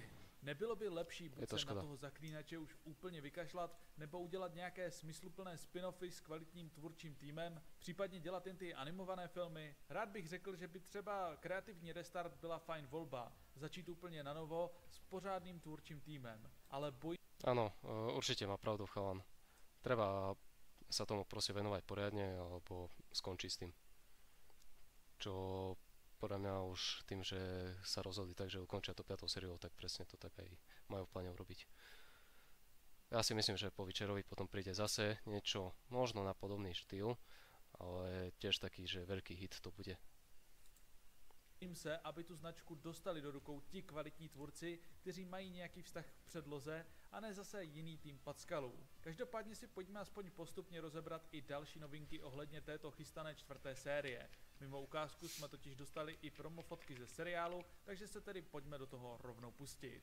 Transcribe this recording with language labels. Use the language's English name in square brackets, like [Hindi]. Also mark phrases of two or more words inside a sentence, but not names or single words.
[Czech] Nebylo by lepší buď se na toho Zaklínače už úplně vykašlat, nebo udělat nějaké smysluplné spin-offy s kvalitním tvůrčím týmem, případně dělat jen ty animované filmy? Rád bych řekl, že by třeba kreativní restart byla fajn volba, začít úplně na novo s pořádným tvůrčím týmem, ale [Slovak] Áno, určite má pravdu chalan. Treba sa tomu proste venovať poriadne, alebo skončiť s tým. Čo podľa mňa už tým, že sa rozhodli tak, že ukončia to 5. sériou, tak presne to tak aj majú v pláne urobiť. Ja si myslím, že po Witcherovi potom príde zase niečo možno na podobný štýl, ale tiež taký, že veľký hit to bude. [Czech] Bojím se, aby tu značku dostali do rukou ti kvalitní tvůrci, kteří mají nějaký vztah k předloze a ne zase jiný tým packalů. Každopádně si pojďme aspoň postupně rozebrat i další novinky ohledně této chystané 4. série. Mimo ukázku jsme totiž dostali i promofotky ze seriálu, takže se tedy pojďme do toho rovnou pustit.